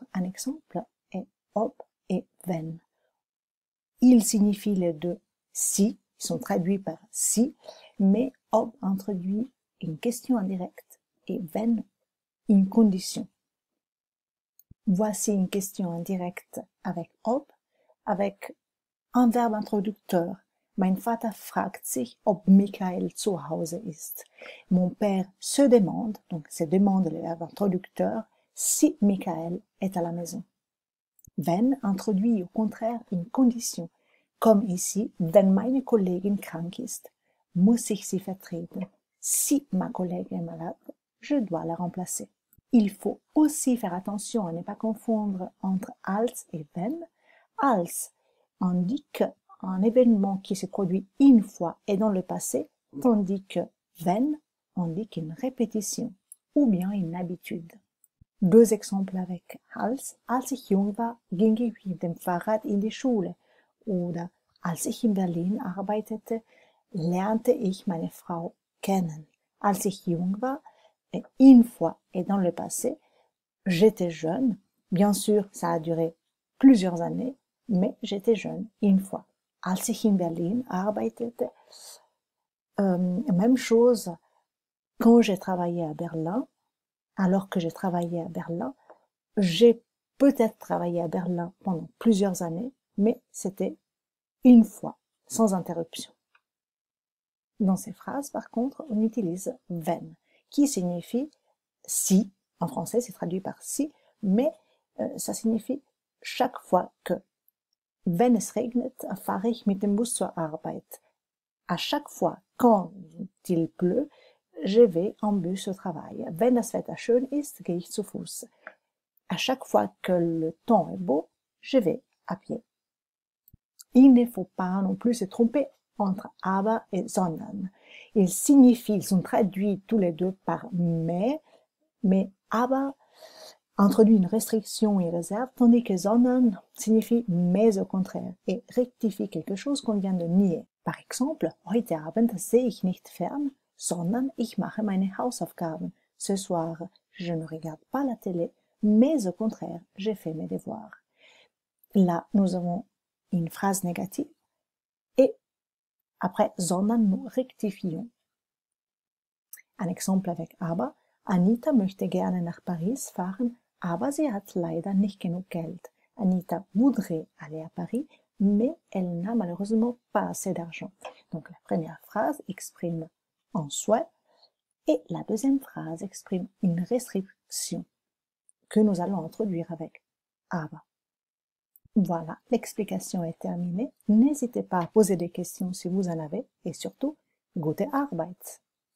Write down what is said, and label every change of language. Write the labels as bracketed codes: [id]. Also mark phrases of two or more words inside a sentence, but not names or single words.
[fr] Un exemple est ob et wenn. Ils signifient les deux si, ils sont traduits par si, mais ob introduit une question indirecte et wenn une condition. Voici une question indirecte avec ob, avec un verbe introducteur. [de] Mein Vater fragt sich, ob Michael zu Hause ist. [fr] Mon père se demande, donc se demande le verbe introducteur, si Michael est à la maison. Wenn introduit au contraire une condition, comme ici, [de] wenn meine Kollegin krank ist, muss ich sie vertreten. [fr] Si ma collègue est malade, je dois la remplacer. Il faut aussi faire attention à ne pas confondre entre als et wenn. Als indique un événement qui se produit une fois et dans le passé, tandis que wenn indique une répétition ou bien une habitude. Deux exemples avec als. [de] Als ich jung war, ging ich mit dem Fahrrad in die Schule. Oder als ich in Berlin arbeitete, lernte ich meine Frau kennen. Als ich jung war, [fr] une fois et dans le passé, j'étais jeune. Bien sûr, ça a duré plusieurs années, mais j'étais jeune une fois. [de] Als ich in Berlin arbeitete, [fr] même chose quand j'ai travaillé à Berlin. Alors que j'ai travaillé à Berlin, j'ai peut-être travaillé à Berlin pendant plusieurs années, mais c'était une fois, sans interruption. Dans ces phrases, par contre, on utilise wenn, qui signifie si. En français, c'est traduit par si, mais ça signifie chaque fois que. [de] Wenn es regnet, fahre ich mit dem Bus zur Arbeit. [fr] À chaque fois, quand il pleut, je vais en bus au travail. [de] Wenn das Wetter schön ist, gehe ich zu Fuß. [fr] À chaque fois que le temps est beau, je vais à pied. Il ne faut pas non plus se tromper entre aber et sondern. Ils sont traduits tous les deux par mais aber introduit une restriction et réserve, tandis que sondern signifie mais au contraire et rectifie quelque chose qu'on vient de nier. Par exemple, [de] heute Abend sehe ich nicht fern, sondern ich mache meine Hausaufgaben. [fr] Ce soir, je ne regarde pas la télé, mais au contraire, j'ai fait mes devoirs. Là, nous avons une phrase négative et après sondern, nous rectifions. Un exemple avec aber. [de] Anita möchte gerne nach Paris fahren, aber sie hat leider nicht genug Geld. [fr] Anita voudrait aller à Paris, mais elle n'a malheureusement pas assez d'argent. Donc la première phrase exprime un souhait et la deuxième phrase exprime une restriction que nous allons introduire avec aber. Voilà, l'explication est terminée. N'hésitez pas à poser des questions si vous en avez et surtout, [de] gute Arbeit!